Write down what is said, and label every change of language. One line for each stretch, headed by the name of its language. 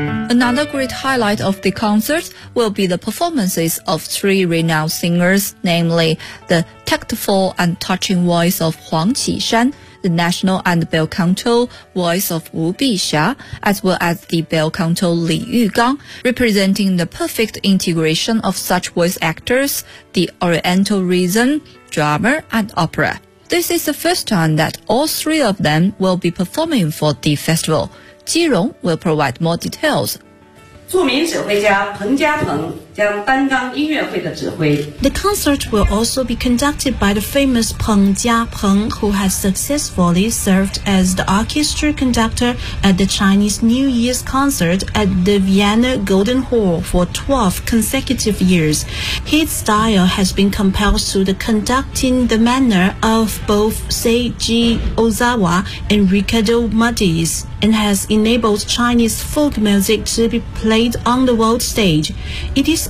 English: Another great highlight of the concert will be the performances of three renowned singers, namely the tactful and touching voice of Huang Qishan, the national and bel canto voice of Wu Bixia, as well as the bel canto Li Yugang, representing the perfect integration of such voice actors, the oriental rhythm, drama, and opera. This is the first time that all three of them will be performing for the festival. Ji Rong will provide more details.
Chinese: 著名指挥家彭家鹏将担当音乐会的指挥。
English: The concert will also be conducted by the famous Peng Jiapeng, who has successfully served as the orchestra conductor at the Chinese New Year's concert at the Vienna Golden Hall for 12 consecutive years. His style has been compared to the conducting the manner of both Seiji Ozawa and Ricardo Muttis, and has enabled Chinese folk music to be played on the world stage. It is